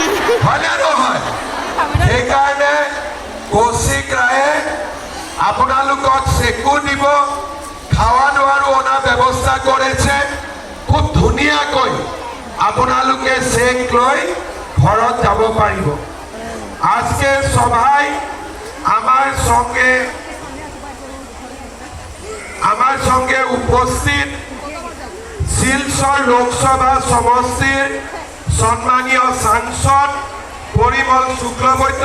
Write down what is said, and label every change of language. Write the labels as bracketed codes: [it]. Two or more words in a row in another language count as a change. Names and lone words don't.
[as] হয়নে নহয় সেইকাৰণে কৌশিক ৰায়ে আপোনালোকক চেকু দিব [bn] খাওয়া দাওয়ারও ওনা ব্যবস্থা করেছে [as] খুব ধুনিয়াকৈ আপোনালোকে চেক লৈ ঘৰত যাব পাৰিব [bn] আজকে সভায় আমার সঙ্গে উপস্থিত শিলচর লোকসভা সমষ্টির সম্মানীয় সাংসদ পরিমল শুক্লবৈদ্য